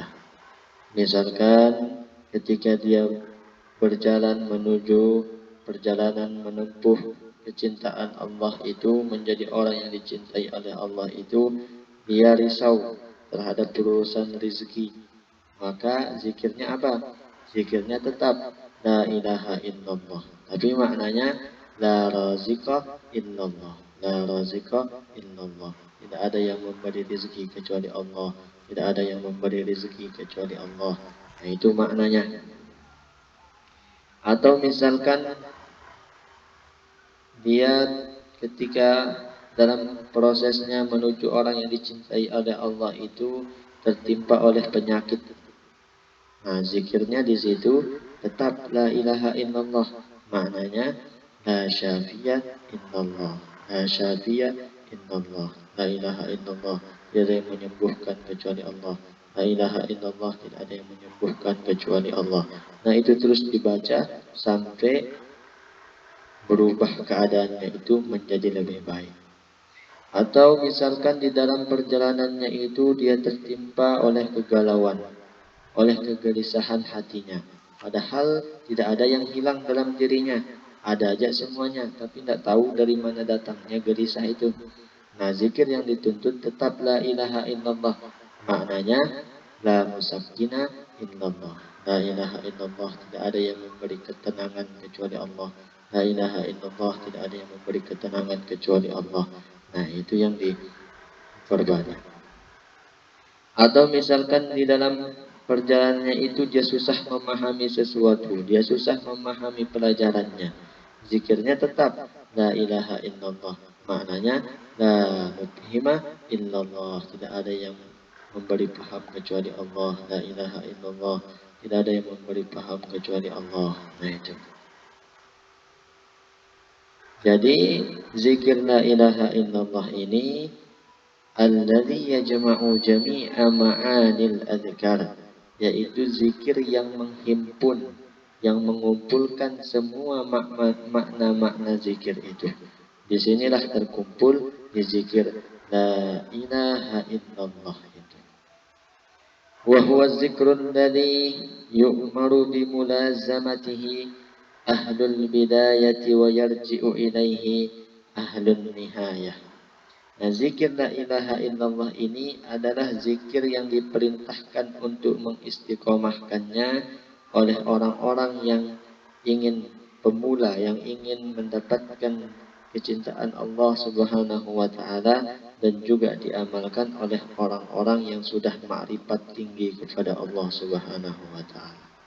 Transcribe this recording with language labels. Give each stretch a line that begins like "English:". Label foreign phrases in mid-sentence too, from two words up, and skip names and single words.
Indonesian: Misalkan ketika dia berjalan menuju perjalanan menempuh kecintaan Allah itu, menjadi orang yang dicintai oleh Allah itu, dia risau terhadap urusan rezeki. Maka zikirnya apa? Zikirnya tetap
Arabic: لا إله إلا الله.
Indonesian: Tapi maknanya
Arabic: لا رازق إلا الله. لا رازق إلا الله.
Indonesian: Tidak ada yang memberi rezeki kecuali Allah. Tidak ada yang memberi rezeki kecuali Allah. Nah, itu maknanya. Atau misalkan dia ketika dalam prosesnya menuju orang yang dicintai oleh Allah itu tertimpa oleh penyakit. Nah, zikirnya di situ tetap
Arabic: لا إله إلا الله.
Indonesian: Maknanya
Arabic: لا شافي إلا الله. لا شافي إلا الله. لا إله إلا الله.
Indonesian: Tidak ada yang menyembuhkan kecuali Allah.
Arabic: لا إله إلا الله,
Indonesian: tidak ada yang menyembuhkan kecuali Allah. Nah, itu terus dibaca sampai berubah keadaannya itu menjadi lebih baik. Atau misalkan di dalam perjalanannya itu dia tertimpa oleh kegalauan, oleh kegelisahan hatinya. Padahal tidak ada yang hilang dalam dirinya. Ada aja semuanya, tapi tidak tahu dari mana datangnya gelisah itu. Nah, zikir yang dituntut tetap
Arabic: لا إله إلا الله.
Indonesian: Maknanya
Arabic: لا مسكن إلا الله. لا إله إلا الله,
Indonesian: tidak ada yang memberi ketenangan kecuali Allah.
Arabic: لا إله إلا الله,
Indonesian: tidak ada yang memberi ketenangan kecuali Allah. Nah, itu yang diperbanyak. Atau misalkan di dalam perjalanannya itu dia susah memahami sesuatu, dia susah memahami pelajarannya. Zikirnya tetap
Arabic: لا إله إلا الله.
Indonesian: Maknanya
Arabic: لا مفهم إلا الله.
Indonesian: Tidak ada yang memberi paham kecuali Allah.
Arabic: لا إله إلا الله.
Indonesian: Tidak ada yang memberi paham kecuali Allah. Nah itu. Jadi zikir
Arabic: لا إله إلا الله
Indonesian: ini
Arabic: الذي يجمع جميع معاني الأذكار,
Indonesian: yaitu zikir yang menghimpun, yang mengumpulkan semua makna-makna zikir itu. Di sinilah terkumpul di zikir
Arabic: لا إله إلا الله
Indonesian: itu.
Arabic: وهو الذكر الذي يؤمر بملازمته أهل البداية ويرجع إليه أهل النهاية.
Indonesian: Nah, zikir la ilaha illallah ini adalah zikir yang diperintahkan untuk mengistiqomahkannya oleh orang-orang yang ingin pemula, yang ingin mendapatkan kecintaan Allah
Arabic: سبحانه وتعالى,
Indonesian: dan juga diamalkan oleh orang-orang yang sudah ma'rifat tinggi kepada Allah
Arabic: سبحانه وتعالى.